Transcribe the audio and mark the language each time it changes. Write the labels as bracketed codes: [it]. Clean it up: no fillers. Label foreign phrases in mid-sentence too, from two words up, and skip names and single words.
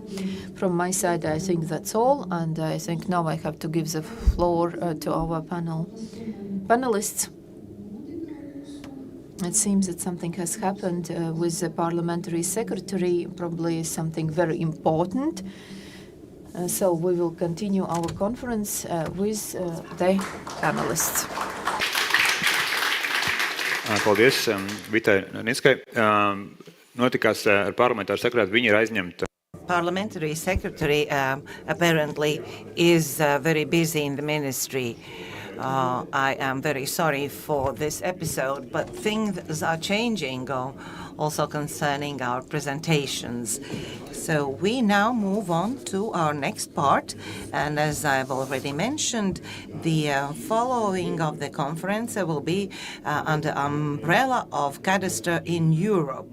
[en] From my side, I think that's all, and I think now I have to give the floor to our panelists. It seems that something has happened with the parliamentary secretary, probably something very important. So we will continue our conference with the panelists. [lv] Paldies Vitai Niskai. Notikās ar parlamentāru sekretāriju, viņi ir aizņemti. [en] Parliamentary secretary apparently is very busy in the ministry. I am very sorry for this episode, but things are changing also concerning our presentations. So we now move on to our next part, and as I've already mentioned, the following of the conference will be under umbrella of Cadastre in Europe.